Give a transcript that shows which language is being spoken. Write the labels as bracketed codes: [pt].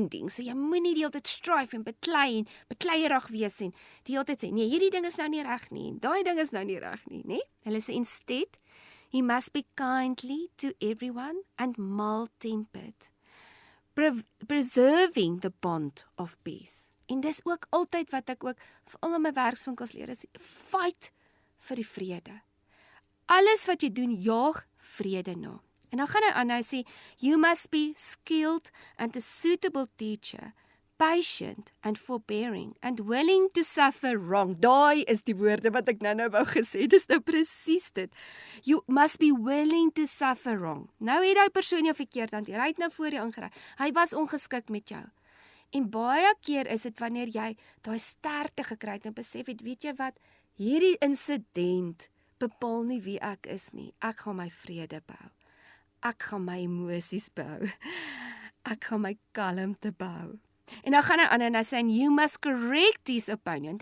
[af] So jy moenie die hele tyd strive en bekleierig wees en die hele tyd sê, nee, hierdie ding is nou nie reg nie, en daai ding is nou nie reg nie, né? Hulle sê [en] instead, he must be kindly to everyone and mild-tempered, preserving the bond of peace. [af] En dis ook altyd wat ek ook vir al my werkswinkels leer, is fight vir die vrede. Alles wat jy doen, jaag vrede na. En dan gaan hy aan, hy sê, [en] you must be skilled and a suitable teacher, patient and forbearing and willing to suffer wrong. [af] Daai is die woorde wat ek nou wou gesê, dis nou presies dit. [en] You must be willing to suffer wrong. [af] Nou het die persoon jou verkeerd hanteer, hy het nou voor jou ingery, hy was ongeskik met jou. En baie keer is dit wanneer jy daai sterkte gekry het en besef het, weet jy wat, hierdie insident bepaal nie wie ek is nie. Ek gaan my vrede bou. Ek gaan my emosies bou. Ek gaan my kalmte bou. En dan gaan hy aan en hy sê, [en] you must correct his opponent.